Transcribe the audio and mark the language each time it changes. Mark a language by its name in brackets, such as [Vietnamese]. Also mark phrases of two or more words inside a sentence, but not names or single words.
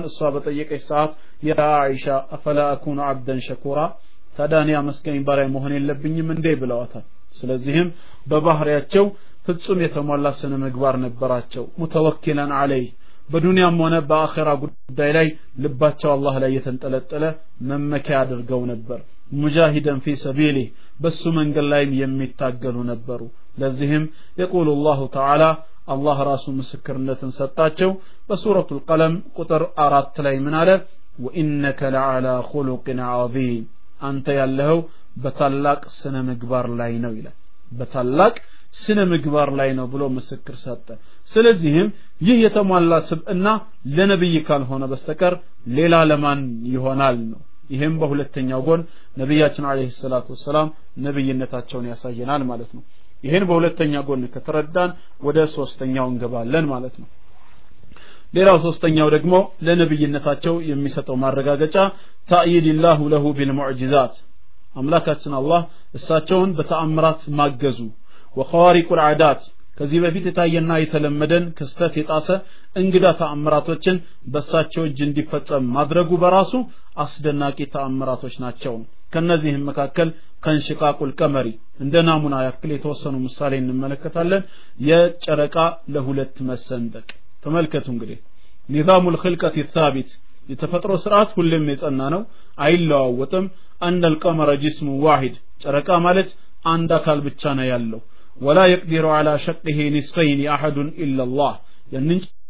[Amharic] እሷ በጠየቀች ሰዓት [Arabic] يا عائشة أفلا أكون عبدا شكورا [Amharic] ታዳኒያ መስገኝ ባሪያ መሆን የለብኝም እንዴ ብለዋታል ስለዚህም በባህሪያቸው ፍጹም የተሟላ ስነ ምግባር ነበራቸው [Arabic] متوكلا على [Amharic] በዱንያም ሆነ በአኺራ ጉዳይ ላይ ልባቸው አላህ ላይ የተንጠለጠለ መመኪያ አድርገው ነበር [Arabic] مجاهدا في سبيل [Amharic] በሱ መንገድ ላይ የሚታገሉ ነበሩ ለዚህም [Arabic] يقول الله تعالى الله [Amharic] ራሱ ምስክርነትን ሰጣቸው በሱረቱል ቀለም ቁጥር 4 ላይ ምን አለ [Arabic] وانك لعلى خلق [Amharic] عظيم አንተ ያለኸው በታላቅ ስነ ምግባር ላይ ነው ይላል በታላቅ ስነ ምግባር ላይ ነው ብሎ ምስክር ሰጠ ስለዚህም ይህ የተሟላ ስብዕና ለነብይ ካልሆነ በስተቀር ሌላ ለማን ይሆናል ነው ይሄም በሁለተኛው ጎን ነብያችን [Arabic] عليه الصلاة والسلام [Amharic] ነብይነታቸውን ያሳየናል ማለት ነው ይሄን በሁለተኛ ጎን ከተረዳን ወደ ሶስተኛው እንገባለን ማለት ነው ሌላው ሶስተኛው ደግሞ ለነብይነታቸው የሚሰጠው ማረጋገጫ [Arabic] تأييد الله له بالمعجزات [Amharic] አምላካችን አላህ እሳቸውን በተአምራት ማገዙ [Arabic] وخوارق العادات [Amharic] ከዚህ በፊት የታየና የተለመደን ክስተት የጣሰ እንግዳ ተአምራቶችን በሳቸው እጅ እንዲፈጸም ማድረጉ በራሱ አስደናቂ ተአምራቶች ናቸው ከነዚህም መካከል [Arabic] كانشقاق القمر [Amharic] እንደ ናሙና ያክል የተወሰኑ ምሳሌ እንመለከታለን የጨረቃ ለሁለት መሰንጠቅ ተመልከቱ እንግዲህ [Arabic] نظامul خلقة الثابت [Amharic] የተፈጥሮ ስርዓት ሁሉም የጸና ነው አይለዋወጥም [Arabic] ان القمر جسم واحد [Amharic] ጨረቃ ማለት አንድ አካል ብቻ ነው ያለው [Arabic] ولا يقدر على شقه نصفين احد الا الله [Amharic] ያንን